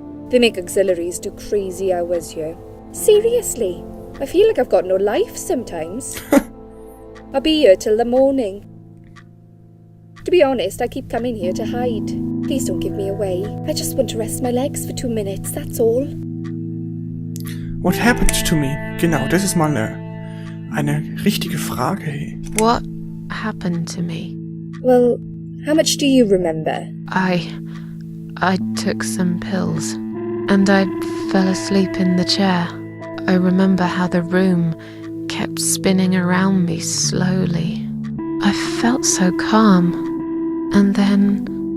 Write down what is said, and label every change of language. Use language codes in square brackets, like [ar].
[en] They make auxiliaries do crazy hours here. Seriously, I feel like I've got no life sometimes. I'll be here till the morning. To be honest, I keep coming here to hide. Please don't give me away. I just want to rest my legs for 2 minutes, that's all. What happened to me? [de] Genau, das ist mal eine richtige Frage. [en] Hey. What happened to me? Well, how much do you remember? I took some pills, and I fell asleep in the chair. I remember how the room kept spinning around me slowly. I felt so calm, and then...